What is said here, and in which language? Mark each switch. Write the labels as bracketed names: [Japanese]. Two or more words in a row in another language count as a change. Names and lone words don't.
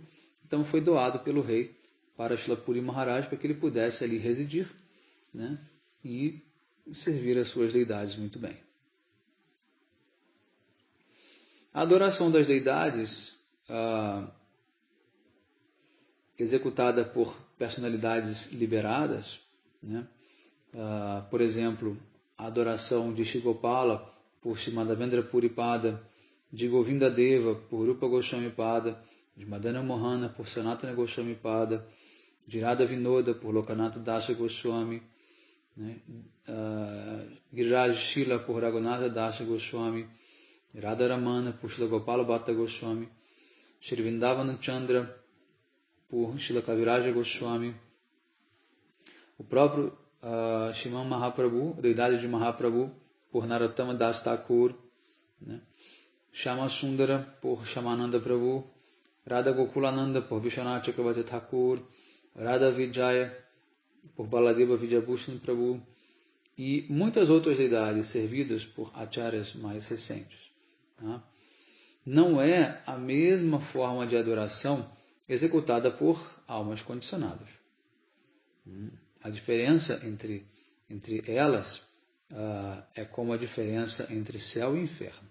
[Portuguese] Então, foi doado pelo rei para Srila Puri Maharaj, para que ele pudesse ali residir, né, e servir as suas deidades muito bem. A adoração das deidades, executada por personalidades liberadas, né, por exemplo, a adoração de Shri Gopala por Shri Madhavendra Puri Pada, de Govinda Deva por Rupa Goswami Pada, de Madana Mohana por Sanatana Goswami Pada, de Radha Vinoda por Lokanatha Dasa Goswami, né, Giriraj Shila por Raghunatha Dasa Goswami, Radha Ramana por Shila Gopala Bhatta Goswami, Shri Vrindavana Chandra por Shila Kaviraja Goswami, o próprio Shriman Mahaprabhu, a deidade de Mahaprabhu, por Narottama Das Thakur, né? Shama Sundara por Shamananda Prabhu, Radha Gokulananda por Vishwanath Chakravarti Thakur, Radha Vijaya por Baladeva Vidyabhushan Prabhu e muitas outras deidades servidas por acharyas mais recentes. Tá? Não é a mesma forma de adoração executada por almas condicionadas. A diferença entre elas é como a diferença entre céu e inferno.